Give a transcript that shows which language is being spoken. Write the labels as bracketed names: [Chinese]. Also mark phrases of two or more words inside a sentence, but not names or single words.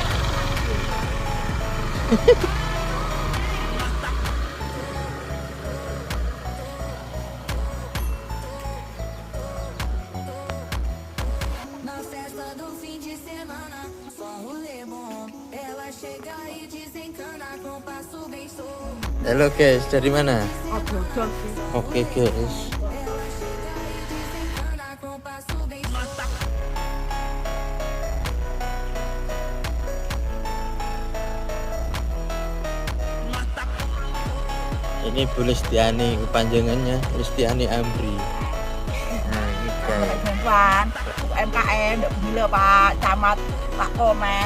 [Portuguese] Na festa do fim de semana, só rolê bom. Ela chega e desencana com passo bem show. [Indonesian] Halo guys, dari mana? Oke, Oke guys. [Portuguese] Ela chega e desencana com passo bem show. [Indonesian] Ini Bu Lestiani kepanjangannya Lestiani Amri. Nah, ini guys. bantuan UMKM bila Pak Camat Pak Komen.